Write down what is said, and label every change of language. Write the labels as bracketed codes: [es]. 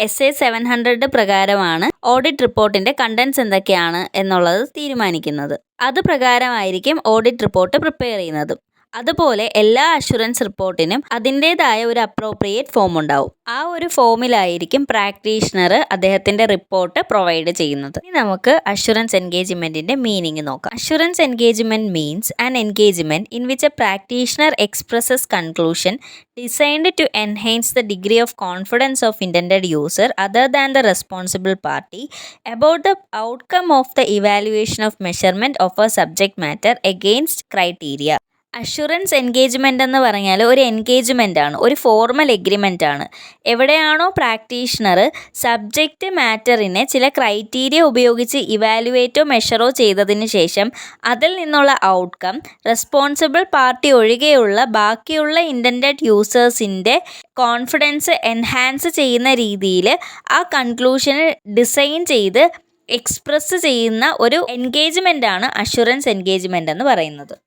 [ml] SA 700 പ്രകാരമാണ് audit റിപ്പോർട്ടിൻ്റെ contents എന്തൊക്കെയാണ് എന്നുള്ളത് തീരുമാനിക്കുന്നത്. അത് പ്രകാരമായിരിക്കും ഓഡിറ്റ് റിപ്പോർട്ട് പ്രിപ്പയർ ചെയ്യുന്നത്. അതുപോലെ എല്ലാ അഷുറൻസ് റിപ്പോർട്ടിനും അതിൻ്റേതായ ഒരു അപ്രോപ്രിയേറ്റ് ഫോം ഉണ്ടാവും. ആ ഒരു ഫോമിലായിരിക്കും പ്രാക്ടീഷണർ അദ്ദേഹത്തിൻ്റെ റിപ്പോർട്ട് പ്രൊവൈഡ് ചെയ്യുന്നത്. ഇനി നമുക്ക് അഷുറൻസ് എൻഗേജ്മെൻറ്റിൻ്റെ മീനിങ് നോക്കാം. [en] Assurance engagement means an engagement in which a practitioner expresses conclusion designed to enhance the degree of confidence of intended user other than the responsible party about the outcome of the evaluation of measurement of a subject matter against criteria. [ml] Assurance engagement എന്ന് പറഞ്ഞാൽ ഒരു engagement ആണ്, ഒരു formal agreement ആണ്. എവിടെയാണോ practitioner subject മാറ്ററിനെ ചില criteria ഉപയോഗിച്ച് ഇവാലുവേറ്റോ മെഷറോ ചെയ്തതിന് ശേഷം അതിൽ നിന്നുള്ള ഔട്ട്കം റെസ്പോൺസിബിൾ പാർട്ടി ഒഴികെയുള്ള ബാക്കിയുള്ള ഇൻറ്റൻഡഡ് യൂസേഴ്സിൻ്റെ കോൺഫിഡൻസ് എൻഹാൻസ് ചെയ്യുന്ന രീതിയിൽ ആ കൺക്ലൂഷന് ഡിസൈൻ ചെയ്ത് എക്സ്പ്രസ് ചെയ്യുന്ന ഒരു എൻഗേജ്മെൻ്റ് ആണ് അഷുറൻസ് എൻഗേജ്മെൻ്റ് എന്ന് പറയുന്നത്.